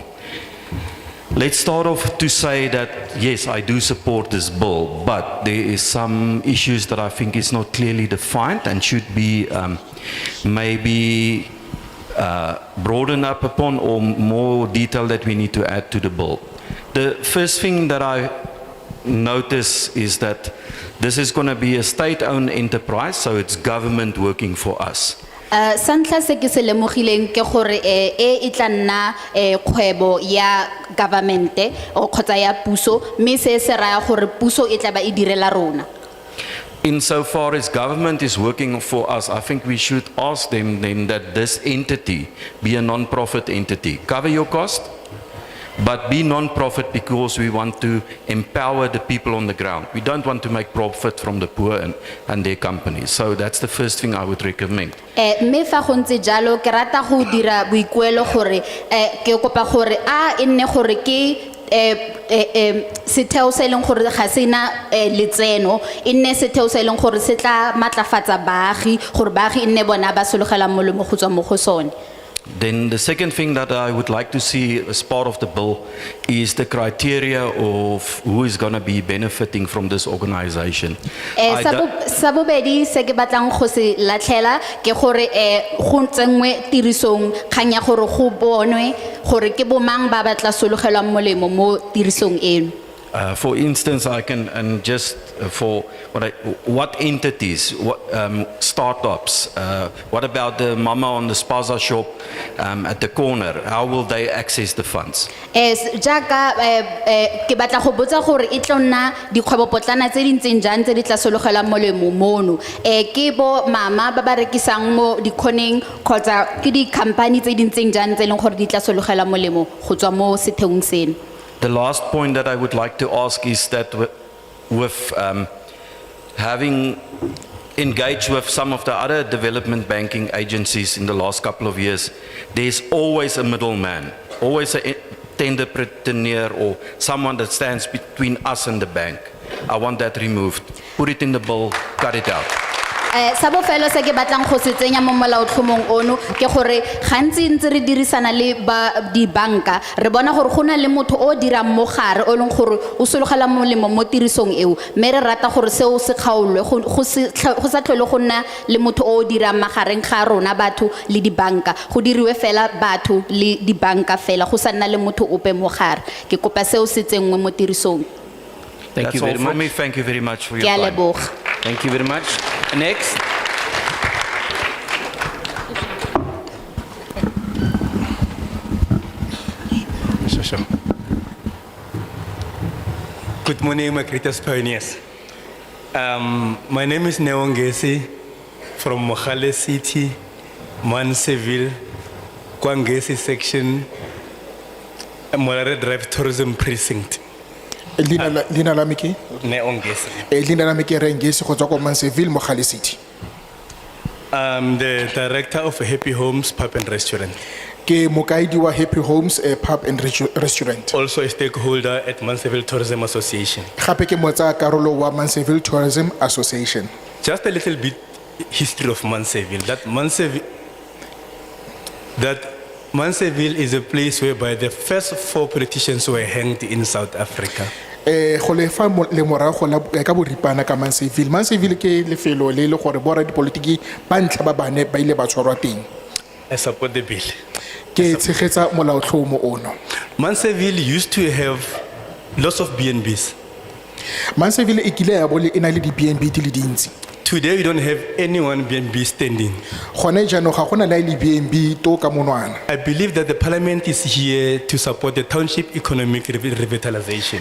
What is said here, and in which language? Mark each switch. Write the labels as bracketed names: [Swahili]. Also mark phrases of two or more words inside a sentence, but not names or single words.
[English] Let's start off to say that, yes, I do support this bill, but there is some issues that I think is not clearly defined and should be maybe broadened up upon, or more detail that we need to add to the bill. The first thing that I notice is that this is going to be a state-owned enterprise, so it's government working for us. [Tswana] Santla se ke se lemogileng ke gore e tla nna kgwebo ya governmente o kgotsa ya puso mme se se raya gore puso e tla ba e direla rona. [English] Insofar as government is working for us, I think we should ask them then that this entity be a non-profit entity. Cover your cost, but be non-profit because we want to empower the people on the ground. We don't want to make profit from the poor and their companies. So that's the first thing I would recommend. [Tswana] Me fa go ntse jalo ke rata go dira boikuelo gore ke kopa gore a nne gore ke setheo se leng gore ga sena letseno e nne setheo se leng gore se tla matlafatsa baagi gore baagi nne bona ba sologelang molemo go tswa mo go sone. [English] Then the second thing that I would like to see as part of the bill is the criteria of who is going to be benefiting from this organization. [Tswana] Sa bobedi se ke batlang go se latlhela ke gore go ntsenngwe tirisong kgang ya gore go bonwe gore ke bomang ba batla sologelwang molemo mo tirisong eno. [English] For instance, I can, and just for what entities, what startups, what about the mama on the spaza shop at the corner? How will they access the funds? [Tswana] Jaka ke batla go botsa gore e tlo nna dikgwebo potlana tse dintseng jang tse di tla sologelang molemo mono ke bo mama ba ba rekisang mo dikhoneng kgotsa ke di company tse dintseng jang tse leng gore di tla sologelang molemo go tswa mo setheong seno. [English] The last point that I would like to ask is that with having engaged with some of the other development banking agencies in the last couple of years, there's always a middleman, always a tenderpreneur or someone that stands between us and the bank. I want that removed. Put it in the bill, cut it out. [Tswana] Sa bofelo se ke batlang go se tsenya mo molaotlhomong ono ke gore gantsi ntse re dirisana le di banka re bona gore go na le motho o dirang mo gare o leng gore o sologela molemo mo tirisong eo mme re rata gore seo se kgaolwe go sa tlhole go nna le motho o dirang magareng ga rona batho le di banka go diriwe fela batho le di banka fela go sa nna le motho ope mo gare ke kopa seo se tsenngwe mo tirisong. [English] Thank you all very from much. me. Thank you very much for your [Tswana] Ke a [English] time. [Tswana] leboga. [English] Thank you very much. Next. Sure. Good morning, my greatest pioneers. My name is Neongesi from Mohale City, Manseville, Kwangesi section, Morare Drive Tourism Precinct. [Tswana] Lina la miki? Neongesi. Lina la miki rengesi go tswa ko Manseville Mogale City. [English] I'm the director of Happy Homes Pub and Restaurant. [Tswana] Ke mokaedi wa Happy Homes Pub and Restaurant. [English] Also a stakeholder at Manseville Tourism Association. [Tswana] Gape ke motsa karolo wa Manseville Tourism Association. [English] Just a little bit history of Manseville. That Manseville is a place whereby the first 4 politicians were hanged in South Africa. [Tswana] Go le fa le morago la ka boripana ka Manseville. Manseville ke lefelo le le gore bora dipolitiki ba ntlha ba bane ba ile ba tshwarwa teng. [English] I support the bill. [Tswana] Ke tshegetsa molaotlhomo ono. [English] Manseville used to have lots of BNBs. [Tswana] Manseville e kile ya bole ena le di BNB di le dintsi. [English] Today we don't have any one BNB standing. [Tswana] Gone jaanong ga gona le BNB to ka monwana. [English] I believe that the parliament is here to support the township economic revitalization.